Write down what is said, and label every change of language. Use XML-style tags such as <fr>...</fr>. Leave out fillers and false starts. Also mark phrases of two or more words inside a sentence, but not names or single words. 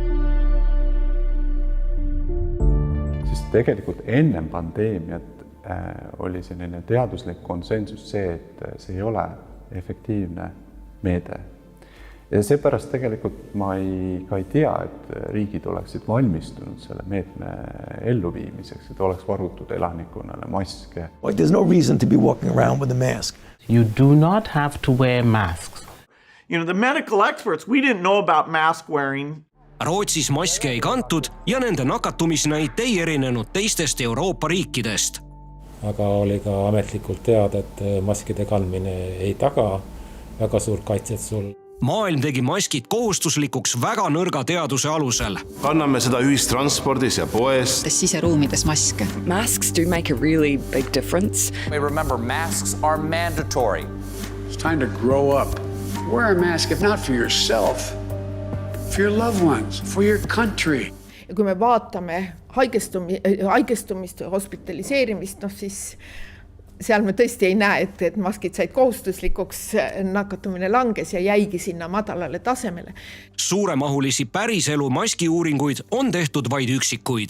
<et>Siis tegelikult enne pandeemiat oli selline teaduslik konsensus see, et see ei ole efektiivne meede. Ja seepärast tegelikult ma ei tea, et riigid oleksid valmistunud selle meetme elluviimiseks, et oleks varutud elanikkonnale maske.</et> <en>There's no reason to be walking around with a mask. You do not have to wear masks. The medical experts, we didn't know about mask wearing.</en> <et>Rootsis maske ei kantud ja nende nakatumisnäit ei erinenud teistest Euroopa riikidest. Aga oli ka ametlikult teada, et maskide kandmine ei taga väga suurt kaitset sul. Maailm tegi maskid kohustuslikuks väga nõrga teaduse alusel. Kanname seda ühistranspordis ja poes. Siseruumides maske.</et> <en>Masks do make a really big difference. Remember, masks are mandatory. It's time to grow up. Wear a mask if not for yourself, for your loved ones, for your country.</en> <et>Ja kui me vaatame haigestumist, hospitaliseerimist, siis seal me tõesti ei näe, et maskid said kohustuslikuks, nakatumine langes ja jäigi sinna madalale tasemele. Suuremahulisi päriselu maskiuuringuid on tehtud vaid üksikuid.</et>